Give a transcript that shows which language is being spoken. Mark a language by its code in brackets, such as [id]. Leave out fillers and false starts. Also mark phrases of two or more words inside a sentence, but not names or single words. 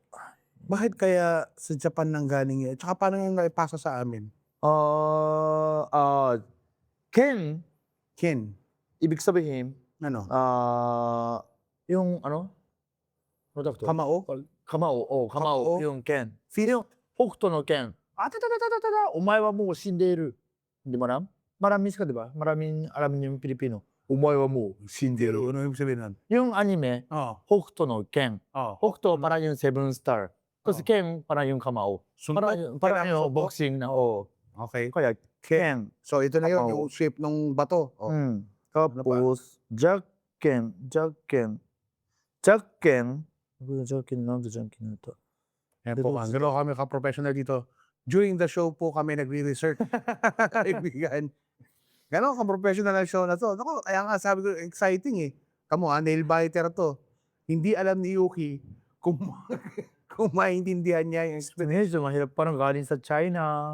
[tl] Bakit kaya sa Japan nang galing yun? Tsaka paano yung naipasa sa amin? Ken, Ken. ibig sabihin, Ano? yung ano? Ano tawag to? Kamao? Kamao. Oh, Kamao? Kamao. Yung Ken. Feel? Hokuto no Ken. [ja] お前はもう死んでる. [tl] Hindi mo alam? Maramis ka, di ba? Maraming alam niyo yung Pilipino. [ja] お前はもう死んでる. [tl] Ano ibig sabihin nun? Yung anime, Oh. Hokuto no Ken. Oh. Hokuto parang yung [en] Seven Star. [tl] Tapos Ken parang yung Kamao. Parang yung boxing na, Okay. Kaya Ken. So ito na yun, Kamao. yung shape ng bato. Oh. Tapos, Jacken. Ano to? Yan po, gano'n kami ka-professional dito. [en] During the show [tl] po kami nagre-research. Kaibigan. Gano'n ka-professional na show na to. Naku, kaya nga sabi ko, exciting eh. Kamu [en] nail biter [tl] to. Hindi alam ni Yuki kung, kung maintindihan niya yung Medyo mahirap parang galing sa China.